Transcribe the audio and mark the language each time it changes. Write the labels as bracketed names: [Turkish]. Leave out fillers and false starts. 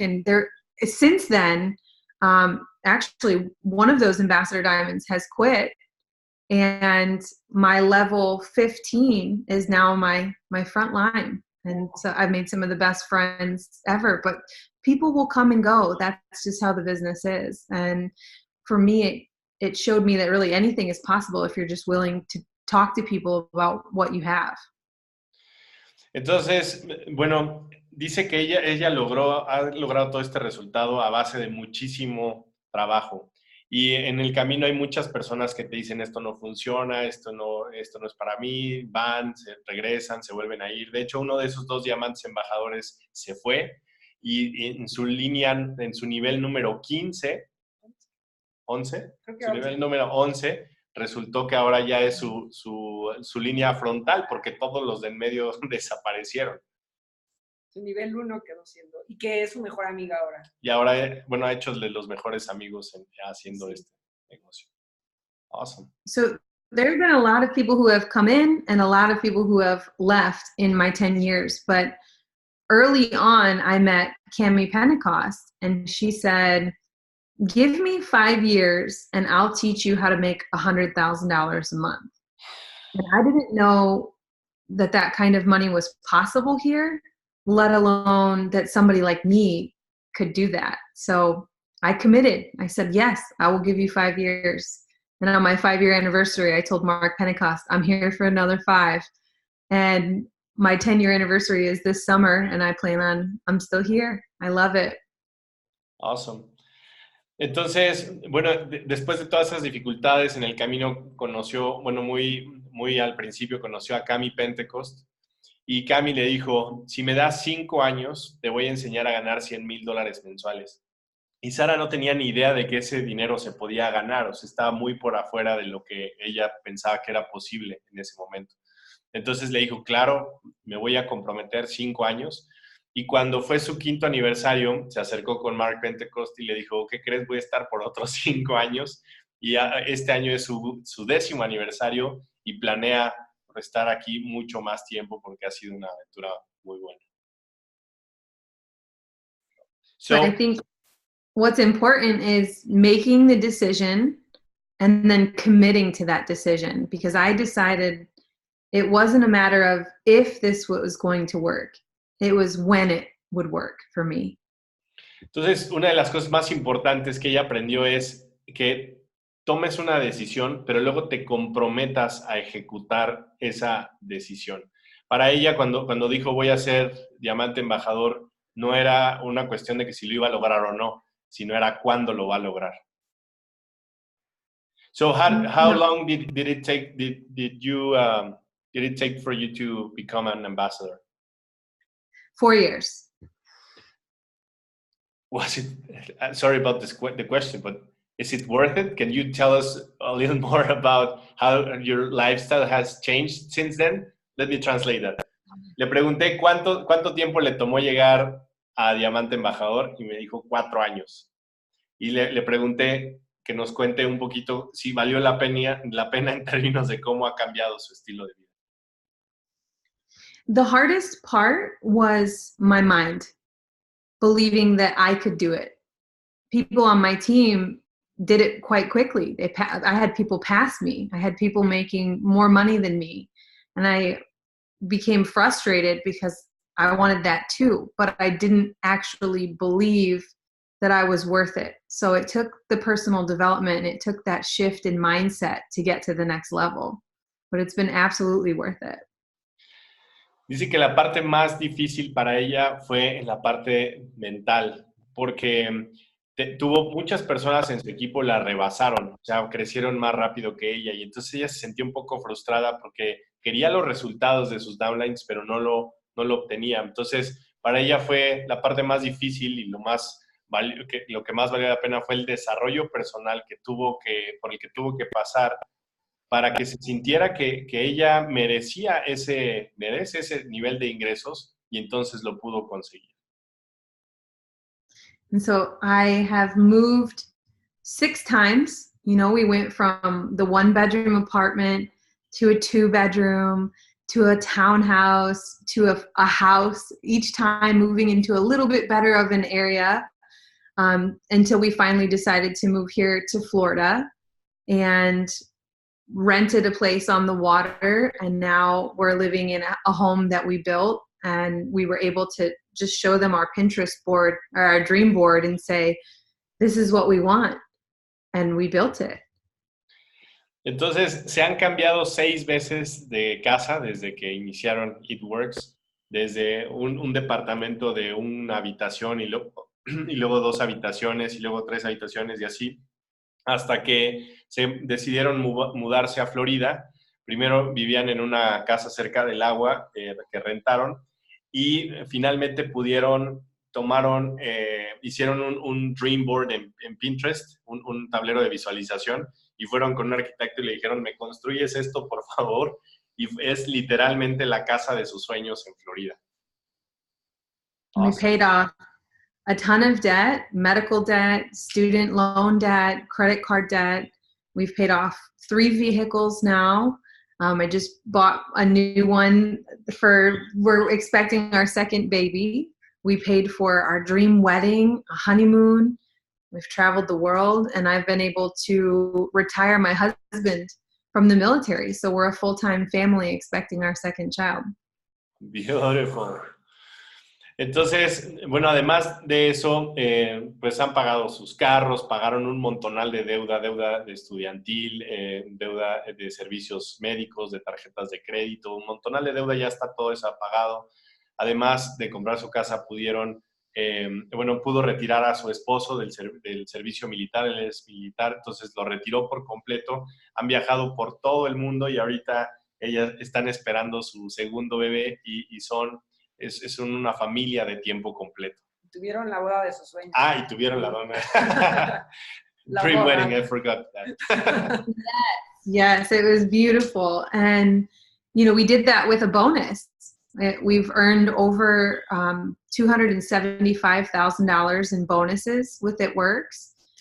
[English] And since then, actually, one of those Ambassador Diamonds has quit, and my level 15 is now my front line. And so I've made some of the best friends ever, but people will come and go. That's just how the business is. And for me, it showed me that really anything is possible if you're just willing to talk to people about what you have. [Spanish] Entonces, bueno, dice que ella ha logrado todo este resultado a base de muchísimo trabajo. Y en el camino hay muchas personas que te dicen, esto no funciona, esto no es para mí, van, se regresan, se vuelven a ir. De hecho, uno de esos 2 diamantes embajadores se fue, y en su nivel número 15, 11, su nivel número 11, resultó que ahora ya es su línea frontal, porque todos los de en medio desaparecieron. Su nivel 1 quedó siendo, y que es su mejor amiga ahora. Y ahora, bueno, ha hecho de los mejores amigos haciendo este negocio. [English] Awesome. So there have been a lot of people who have come in and a lot of people who have left in my 10 years. But early on, I met Cami Pentecost, and she said, give me 5 years and I'll teach you how to make $100,000 a month. And I didn't know that kind of money was possible here, let alone that somebody like me could do that. So I committed. I said, yes, I will give you 5 years. And on my 5-year anniversary, I told Mark Pentecost, I'm here for another 5. And my 10-year anniversary is this summer, and I'm still here. I love it. Awesome. [Spanish] Entonces, bueno, después de todas esas dificultades en el camino conoció, bueno, muy al principio conoció a Cami Pentecost, y Cami le dijo, si me das 5 años, te voy a enseñar a ganar $100,000 mensuales. Y Sara no tenía ni idea de que ese dinero se podía ganar, o sea, estaba muy por afuera de lo que ella pensaba que era posible en ese momento. Entonces le dijo, claro, me voy a comprometer 5 años. Y cuando fue su 5º aniversario, se acercó con Mark Pentecost y le dijo, ¿qué crees? Voy a estar por otros 5 años. Y este año es su 10º aniversario y planea estar aquí mucho más tiempo porque ha sido una aventura muy buena. [English] So, but I think what's important is making the decision and then committing to that decision, because I decided it wasn't a matter of if this was going to work. It was when it would work for me. [Spanish] Entonces, una de las cosas más importantes que ella aprendió es que tomes una decisión, pero luego te comprometas a ejecutar esa decisión. Para ella, cuando dijo voy a ser diamante embajador, no era una cuestión de que si lo iba a lograr o no, sino era cuándo lo va a lograr. [English] So how long did it take did it take for you to become an ambassador? 4 years. Was it, sorry about the question, but is it worth it? Can you tell us a little more about how your lifestyle has changed since then? Let me translate that. [Spanish] Le pregunté cuánto tiempo le tomó llegar a Diamante Embajador y me dijo 4 años. Y le pregunté que nos cuente un poquito si valió la pena en términos de cómo ha cambiado su estilo de vida. [English] The hardest part was my mind, believing that I could do it. People on my team did it quite quickly. I had people pass me. I had people making more money than me. And I became frustrated because I wanted that too, but I didn't actually believe that I was worth it. So it took the personal development and it took that shift in mindset to get to the next level. But it's been absolutely worth it. [Spanish] Dice que la parte más difícil para ella fue en la parte mental, porque tuvo muchas personas en su equipo la rebasaron, o sea, crecieron más rápido que ella, y entonces ella se sentía un poco frustrada porque quería los resultados de sus downlines, pero no lo obtenía. Entonces, para ella fue la parte más difícil y lo que más valió la pena fue el desarrollo personal por el que tuvo que pasar para que se sintiera que ella merece ese nivel de ingresos y entonces lo pudo conseguir. [English] And so I have moved 6 times. You know, we went from the 1-bedroom apartment to a 2-bedroom, to a townhouse, to a house, each time moving into a little bit better of an area, until we finally decided to move here to Florida and rented a place on the water. And now we're living in a home that we built, and we were able to just show them our Pinterest board or our dream board and say, this is what we want. And we built it. [Spanish] Entonces, se han cambiado 6 veces de casa desde que iniciaron It Works, desde un departamento de una habitación y luego 2 habitaciones y luego 3 habitaciones y así, hasta que se decidieron mudarse a Florida. Primero vivían en una casa cerca del agua que rentaron y finalmente hicieron un dream board en Pinterest, un tablero de visualización, y fueron con un arquitecto y le dijeron, ¿me construyes esto, por favor? Y es literalmente la casa de sus sueños en Florida. [English] Awesome. We paid off a ton of debt, medical debt, student loan debt, credit card debt. We've paid off 3 vehicles now. I just bought a new one we're expecting our 2nd baby. We paid for our dream wedding, a honeymoon. We've traveled the world, and I've been able to retire my husband from the military. So we're a full-time family expecting our 2nd child. Beautiful. [Spanish] Entonces, bueno, además de eso, pues han pagado sus carros, pagaron un montonal de deuda de estudiantil, deuda de servicios médicos, de tarjetas de crédito, un montonal de deuda, ya está todo eso pagado. Además de comprar su casa, pudo retirar a su esposo del servicio militar, él es militar, entonces lo retiró por completo. Han viajado por todo el mundo y ahorita ellas están esperando su segundo bebé es una familia de tiempo completo. Tuvieron la boda de sus sueños. Y tuvieron la dona. [English] Dream wedding, I forgot that. Yes, it was beautiful. And, we did that with a bonus. We've earned over $275,000 in bonuses with It Works.